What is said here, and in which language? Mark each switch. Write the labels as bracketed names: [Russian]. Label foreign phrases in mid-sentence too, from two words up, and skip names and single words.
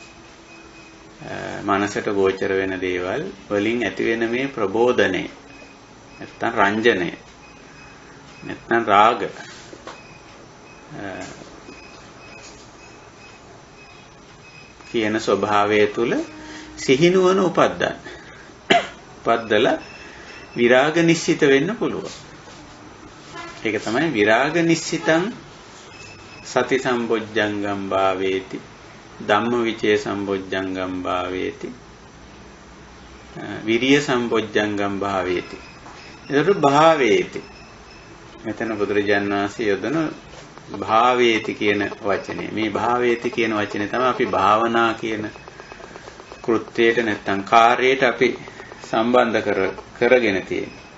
[Sinhala] මනසට ගෝචර වෙන දේවල් වලින් ඇති වෙන මේ ප්‍රබෝධනය නැත්තම් රංජනය නැත්තම් රාග කියන ස්වභාවය තුල සිහිනුවන උපද්දලා විරාග නිශ්චිත වෙන්න පුළුවන්. ඒක තමයි [Pali] විරාග නිශ්චිතං සති සම්බොජ්ජංගම් භාවේති ධම්මවිචේ සම්බොජ්ජංගම් භාවේති විරිය සම්බොජ්ජංගම් භාවේති. [Sinhala] ඒතර භාවේති මෙතන බුදුරජාණන් වහන්සේ යොදන භාවේති කියන වචනේ. මේ භාවේති කියන වචනේ තමයි අපි භාවනා කියන කෘත්‍යයට නැත්තම් කාර්යයට අපි සම්බන්ධ කරගෙන තියෙන්නේ.